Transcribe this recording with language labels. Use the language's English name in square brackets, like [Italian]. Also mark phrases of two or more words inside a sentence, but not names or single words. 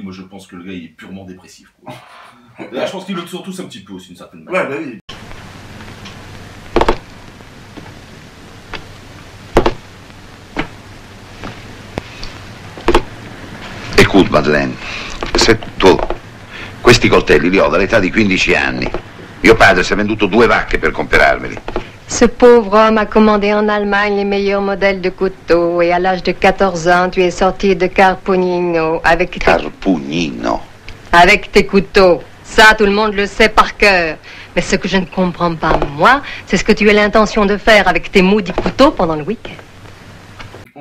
[French] Moi je pense que le gars il est purement dépressif. Là, je pense qu'il le tourne tous un petit peu aussi, d'une certaine manière. Ouais, bah oui. [Italian] Écoute Madeleine, se tu questi coltelli li ho dall'età di 15 anni. Mio padre si è venduto 2 vacche per comprarmeli. [French] Ce pauvre homme a commandé en Allemagne les meilleurs modèles de couteaux et à l'âge de 14 ans, tu es sorti de Carpugnino avec Carpugnino. Avec tes couteaux. Ça, tout le monde le sait par cœur. Mais ce que je ne comprends pas, moi, c'est ce que tu as l'intention de faire avec tes maudits couteaux pendant le week-end.